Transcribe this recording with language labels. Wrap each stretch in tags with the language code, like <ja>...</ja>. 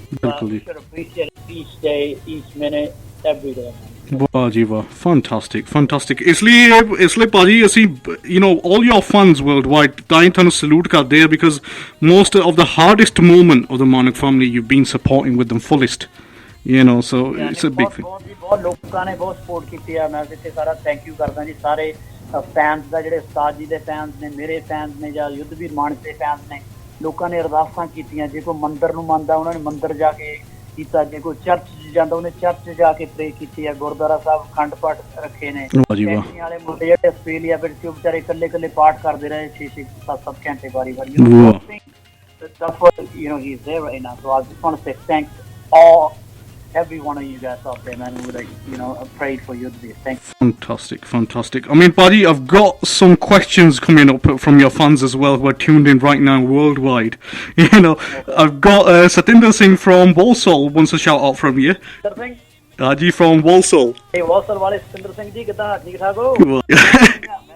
<en>We should appreciate it each day, each minute, every day. ਵਾਹ ਜੀ ਵਾਹ fantastic ਇਸ ਲਈ ਭਾਜੀ ਅਸੀਂ all your fans worldwide ਤਾਂ ਹੀ ਤੁਹਾਨੂੰ salute ਕਰਦੇ ਆ because most of the hardest moment of the Manak family you've been supporting with them fullest. So it's a big thing.</en> <pa>ਬਹੁਤ ਲੋਕਾਂ ਨੇ ਬਹੁਤ ਸਪੋਰਟ ਕੀਤੀ ਆ ਮੈਂ ਇੱਥੇ ਸਾਰਾ ਥੈਂਕ ਯੂ ਕਰਦਾ ਜੀ ਸਾਰੇ ਫੈਨਸ ਦਾ ਜਿਹੜੇ ਉਸਤਾਦ ਜੀ ਦੇ ਫੈਨਸ ਨੇ ਮੇਰੇ ਫੈਨਸ ਨੇ ਜਾਂ ਯੁੱਧਵੀਰ ਮਾਨਕ ਦੇ ਫੈਨਸ ਨੇ ਲੋਕਾਂ ਨੇ ਅਰਦਾਸਾਂ ਕੀਤੀਆਂ ਜੇ ਕੋਈ ਮੰਦਿਰ ਨੂੰ ਮੰਨਦਾ ਉਹਨਾਂ ਨੇ ਮੰਦਿਰ ਜਾ ਕੇ ਕੀਤਾ ਜੇ ਕੋਈ ਚਰਚ ਜਾਂਦਾ ਉਹਨੇ ਚਰਚ ਜਾ ਕੇ ਪ੍ਰੇ ਕੀਤੀ ਹੈ ਗੁਰਦੁਆਰਾ ਸਾਹਿਬ ਅਖੰਡ ਪਾਠ ਰੱਖੇ ਨੇ ਕੈਂਟੀ ਵਾਲੇ ਮੁੰਡੇ ਜਿਹੜੇ ਆਸਟ੍ਰੇਲੀਆ ਵਿੱਚ ਸੀ ਉਹ ਵਿਚਾਰੇ ਇਕੱਲੇ ਪਾਠ ਕਰਦੇ ਰਹੇ 6-7 ਘੰਟੇ ਵਾਰੀ</pa> <en>that's what he's there right now so I just want to say thanks all every one of you guys out there, man, who prayed for you to be. Thanks. Fantastic. I mean, buddy, I've got some questions coming up from your fans as well who are tuned in right now worldwide. Okay. I've got Satinder Singh from Walsall wants a shout out from you. Satinder Singh? Haji from Walsall.</en> <pa>Hey, Walsall wale Satinder Singh ji, kiddha theek thak ho?</pa>